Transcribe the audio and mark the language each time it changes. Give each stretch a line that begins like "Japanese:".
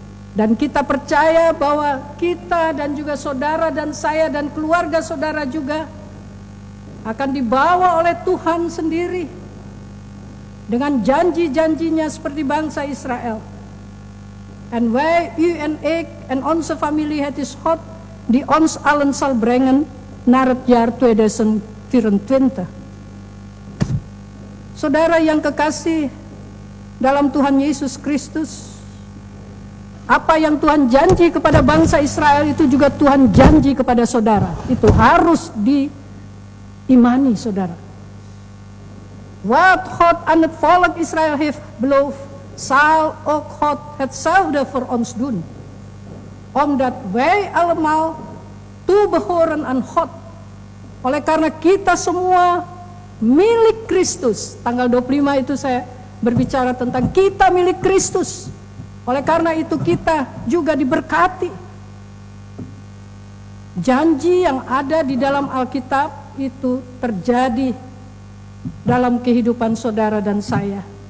Indonesian: Dan kita percaya bahwa kita dan juga saudara dan saya dan keluarga saudara juga akan dibawa oleh Tuhan sendiri dengan janji-janjinya seperti bangsa Israel.
Dutch: En wij, u en ik en onze familie, het is God die ons allen zal brengen naar het jaar 2024.
Indonesian: Saudara yang kekasih dalam Tuhan Yesus Kristus, apa yang Tuhan janji kepada bangsa Israel itu juga Tuhan janji kepada saudara. Itu harus diimani saudara.
Dutch: Wat God aan het volk Israël heeft beloofd, zal ook God hetzelfde voor ons doen. Omdat wij allemaal toebehoren aan God.
Indonesian: Oleh karena kita semua milik Kristus. Tanggal 25 itu saya berbicara tentang kita milik Kristus. Oleh karena itu kita juga diberkati. Janji yang ada di dalam Alkitab itu terjadi dalam kehidupan saudara dan saya.